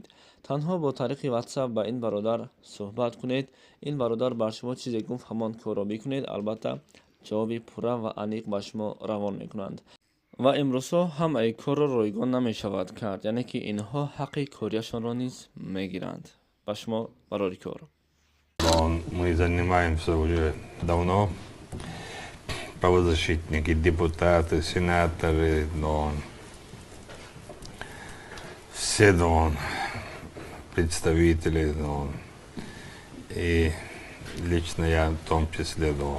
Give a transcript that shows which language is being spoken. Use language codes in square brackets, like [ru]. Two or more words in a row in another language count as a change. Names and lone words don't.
[tg] Танҳо бо тариқи WhatsApp ба ин бародар суҳбат кунед. Ин бародар бар шумо чизе гуфт ҳамон корро бикунед. Албатта ҷавоби пурра ва аниқ ба шумо равон мекунанд. Ва имрӯзҳо ҳамаи корро ройгон намешавад кард, яъне ки инҳо ҳаққи корияшонро низ мегиранд. Ба шумо барори кор. [ru] Мы занимаемся уже давно. Правозащитники, депутаты, сенаторы, все представители, и лично я в том числе.